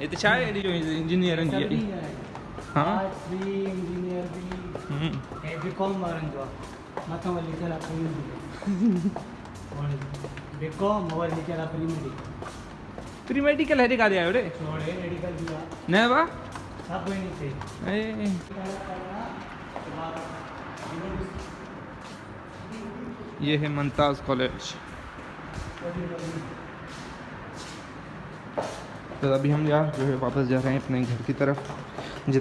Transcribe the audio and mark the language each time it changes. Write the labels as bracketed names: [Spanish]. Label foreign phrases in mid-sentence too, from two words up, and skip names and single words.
[Sindhi] हिते छा आहे एॾी जो इंजीनियर जी? हाँ इंजीनियर भी है, बीकॉम वारनि जो मथां वरी लिखियल आहे बीकॉम और लिखियल आहे प्री मेडिकल हेॾे काॾे आयो रे? मेडिकल भी आहे न बा [Hindi] सब कोई नहीं थे। ये है मुमताज कॉलेज। तो अभी हम यार जो है वापस जा रहे हैं अपने घर की तरफ।